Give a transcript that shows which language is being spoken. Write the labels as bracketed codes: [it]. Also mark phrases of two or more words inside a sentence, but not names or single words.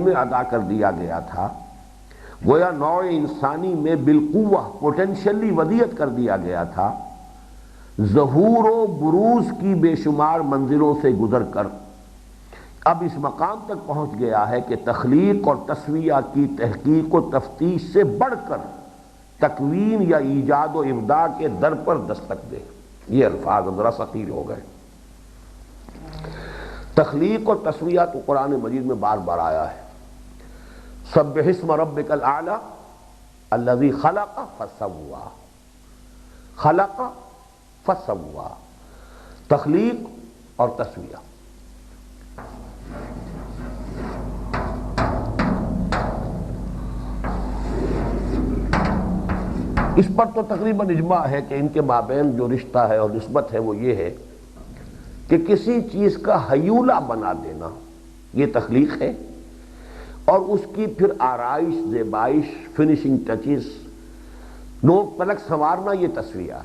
[ur] میں ادا کر دیا گیا تھا، گویا نوع انسانی میں بالقوہ پوٹینشلی ودیت کر دیا گیا تھا، ظہور و بروز کی بے شمار منزلوں سے گزر کر اب اس مقام تک پہنچ گیا ہے کہ تخلیق اور تسویہ کی تحقیق و تفتیش سے بڑھ کر تکوین یا ایجاد و ابداع کے در پر دستک دے. یہ الفاظ ذرا ثقیل ہو گئے. تخلیق اور تسویہ تو قرآن مجید میں بار بار آیا ہے. [ar] سبح اسم ربک الاعلی الذی خلق فسوی، خلق فسوی، [ur] تخلیق اور تسویہ. اس پر تو تقریباً اجماع ہے کہ ان کے مابین جو رشتہ ہے اور نسبت ہے وہ یہ ہے کہ کسی چیز کا حیولہ بنا دینا یہ تخلیق ہے، اور اس کی پھر آرائش، زیبائش، [en] finishing touches, [ur] نوک پلک سنوارنا یہ تسویہ ہے.